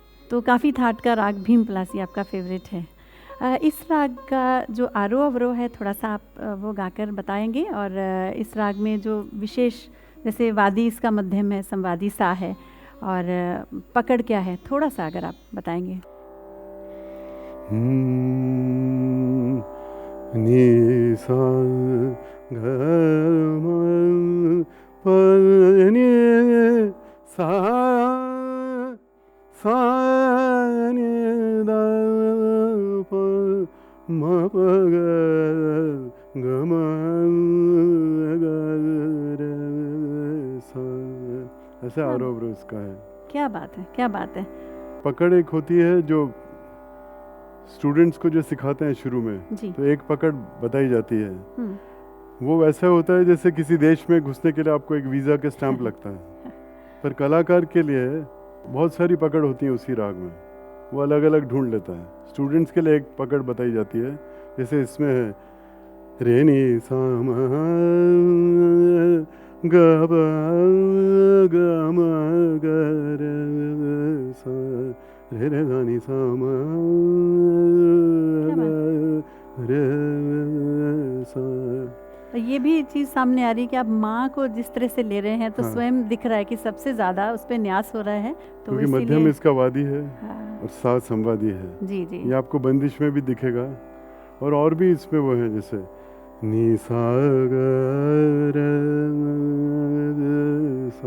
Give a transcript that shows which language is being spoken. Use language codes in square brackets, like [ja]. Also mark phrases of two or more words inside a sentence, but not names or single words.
[hi] तो काफ़ी थाट का राग भीम पलासी आपका फेवरेट है। इस राग का जो आरोह अवरोह है थोड़ा सा आप वो गाकर बताएंगे, और इस राग में जो विशेष, जैसे वादी इसका मध्यम है, संवादी सा है, और पकड़ क्या है, थोड़ा सा अगर आप बताएंगे। नी सा ग म प नि सा सा नि द प म प ग ग म ग रे सा। ऐसे आरोह अवरोह इसका है। क्या बात है, क्या बात है। पकड़ एक होती है जो स्टूडेंट्स को जो सिखाते हैं शुरू में, जी। तो एक पकड़ बताई जाती है। वो वैसा होता है जैसे किसी देश में घुसने के लिए आपको एक वीज़ा के स्टैंप लगता है, पर कलाकार के लिए बहुत सारी पकड़ होती है उसी राग में, वो अलग अलग ढूंढ लेता है। स्टूडेंट्स के लिए एक पकड़ बताई जाती है, जैसे इसमें है रे नी सा म ग ब ग म ग रे सा रे रे धा नी सा म ग रे सा। ये भी चीज़ सामने आ रही है कि आप माँ को जिस तरह से ले रहे हैं तो हाँ। स्वयं दिख रहा है कि सबसे ज़्यादा उस पर न्यास हो रहा है, तो क्योंकि मध्यम इसका वादी है हाँ। और साथ संवादी है। जी जी। ये आपको बंदिश में भी दिखेगा, और भी इसमें वो है जैसे नी सा ग रे सा